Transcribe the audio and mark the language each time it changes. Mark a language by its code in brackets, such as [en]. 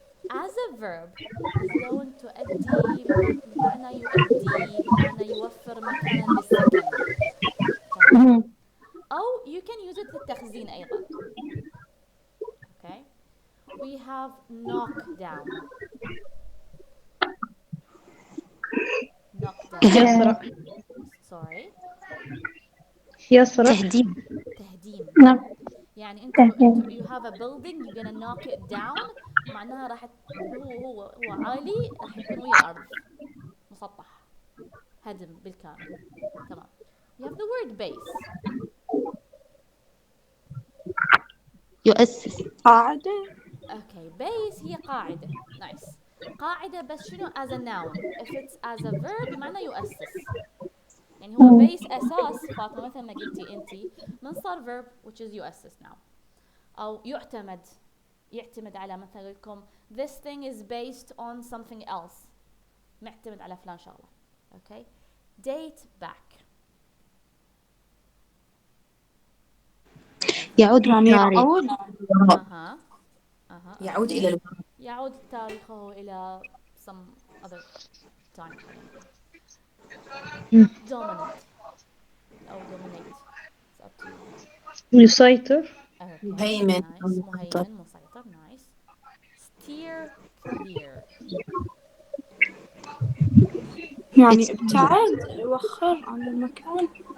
[en] As a verb is going to [ar] أدي بمعنى يؤدي بمعنى يوفر مكانا للسكن. تمام. أو [en] you can use it [ar] للتخزين أيضا. [en] Okay. We have knock down. Knock down. [ar] يسرع. [en] Sorry. [ar] يسرع. تهديم. تهديم. نعم. يعني انتوا [en] you have a building you're gonna knock it down [ar] معناها راح هو عالي راح يكون ويا الأرض مسطح هدم بالكامل. تمام. [en] We have the word base. [ar] يؤسس. قاعدة. [en] Okay, [ar] base هي قاعدة. [en] Nice. [ar] قاعدة بس شنو [en] as a noun. If it's as a verb [ar] بمعنى يؤسس. يعني هو base أساس فاطمة مثل ما قلتي أنتي من صار [en] verb which is [ar] يؤسس [en] now. [ar] أو يعتمد على مثلا لكم [en] this thing is based on something else. [ar] معتمد على فلان شغلة. [en] Okay. Date back. [ar] يعود يعني بالتاريخ. يعود أها. أها. يعود إلى [en] Okay. [ar] الوراء. يعود تاريخه إلى [en] some other time [ar] خلينا نقول. [en] Dominant [ar] أو [en] dominate. It's up to you. [ar] يسيطر. [en] Okay. [ar] مهيمن أو [en] Nice. [ar] مسيطر. مهيمن مسيطر. [en] Nice. Steer clear. [ar] يعني [en] It's [ar] ابتعد يوخر عن المكان.